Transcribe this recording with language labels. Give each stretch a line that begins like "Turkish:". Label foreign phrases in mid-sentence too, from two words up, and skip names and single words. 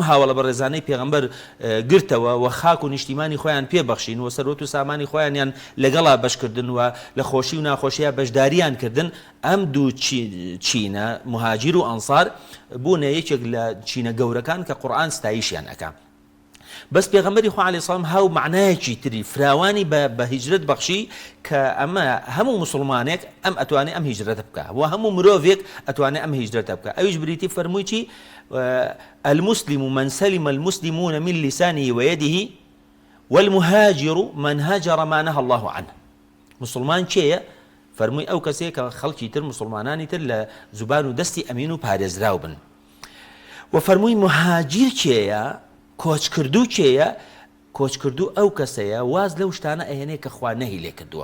Central Kurdish: هاوڵە بە ڕێزانەی پێغەمبەر گرتەوە و خاک و نیشتیمانی خۆیان پێبەخشین و سەرۆت و سامانی خۆیانیان لەگەڵا بەشکردن و لە خۆشی و ناخۆشیە بەشداریان کردن ئەم دوو چینە مهاجر و ئەنسار بوونە یەکێک لە چینە گەورەکان کە قورئان ستایشیان ئەکا بەس پێغەمبەری خوا
Arabic: عەلەیهی سەڵام
Central Kurdish: هاو معنایەکی تری فراوانی بە هیجرەت بەخشی کە ئەمە هەموو مسلمانێک ئەم ئەتوانێت ئەم هیجرەتە بکە و هەموو مرۆڤێک ئەتوانێت ئەم هیجرەتە بکە ئەویش بریتی فەرمووی چی
Arabic: المسلم من سلم المسلمون من لسانه ويده والمهاجر من هاجر ما نهى الله عنه
Central Kurdish: مسلمان کێیە فەرمووی ئەو کەسەیە کە خەڵکی تر مسلمانانی تر لە زوبان و دەستی ئەمین و پارێزراو بن و فەرمووی مهاجر کێیە کۆچ کردو کێیە کۆچکردو ئەو کەسەیە واز لەو شتانە ئەهێنێ کە خوا نەهی لێ کردووە.